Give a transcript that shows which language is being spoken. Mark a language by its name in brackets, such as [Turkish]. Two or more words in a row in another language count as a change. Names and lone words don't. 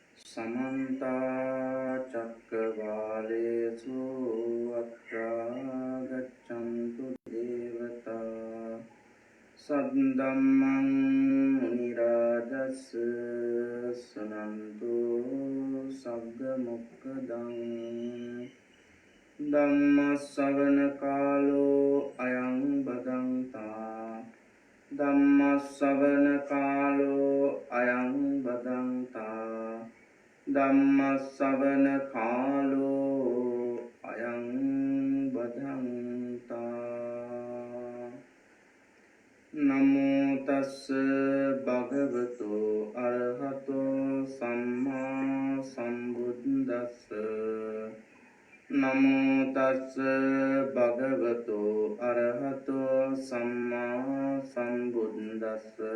[Pali] समन्ता चक्रवालेषु अत्रा गच्छन्तु देवता सद्धम्मं मुनिराजस्य शृण्वन्तु सग्गमुक्तदं धम्मश्रवणकालो अयं बदन्ता ධම්මස්සවන අයං බදන්තා ධම්මස්සවන කාලෝ අයං බදන්තා නමෝ තස්ස භගවතු අරහතෝ සම්මා සම්බුද්දස්ස නමෝ තස්ස භගවතු අරහතෝ සම්මා සම්බුද්දස්ස